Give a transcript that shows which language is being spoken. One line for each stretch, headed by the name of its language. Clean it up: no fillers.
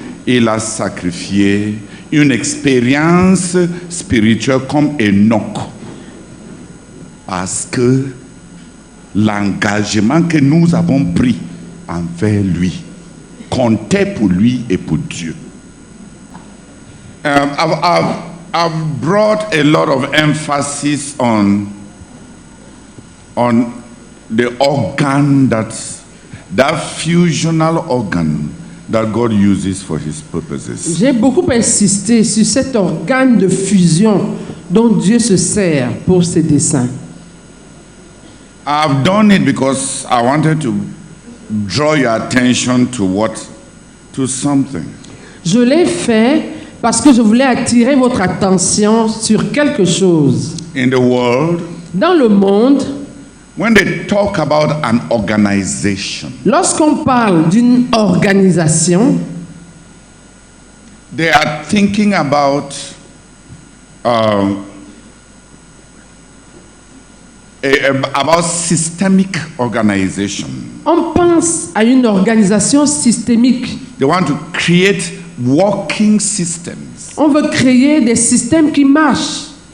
French: Il a sacrifié une expérience spirituelle comme Enoch. Parce que l'engagement que nous avons pris envers lui comptait pour lui et pour Dieu.
English: I've brought a lot of emphasis on the organ that fusional organ that God uses for his purposes.
French: J'ai beaucoup insisté sur cet organe de fusion dont Dieu se sert pour ses desseins.
English: I've done it because I wanted to draw your attention to something.
French: Je l'ai fait parce que je voulais attirer votre attention sur quelque chose.
English: In the world,
French: Dans le monde,
English: when they talk about an organization,
French: lorsqu'on parle d'une organisation,
English: they are thinking about about systemic organization.
French: on pense à une organisation systémique.
English: They want to create working systems,
French: On veut créer des systèmes qui marchent,